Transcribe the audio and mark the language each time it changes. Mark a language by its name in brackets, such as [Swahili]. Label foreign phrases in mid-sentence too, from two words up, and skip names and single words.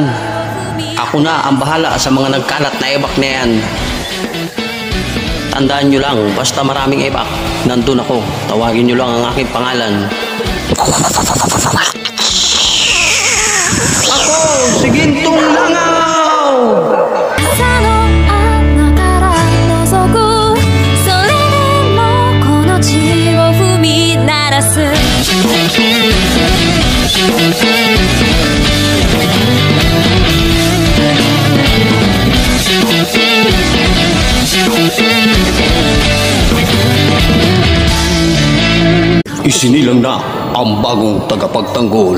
[Filipino] Ako na ang bahala sa mga nagkalat na ebak na yan. Tandaan nyo lang, basta maraming ebak, nandun ako. Tawagin nyo lang ang aking pangalan. Ako, si Gintong Langaw! [Japanese] 朝のあなたら覗くそれでもこの地を踏み鳴らす [Filipino] Isinilang na ang bagong tagapagtanggol.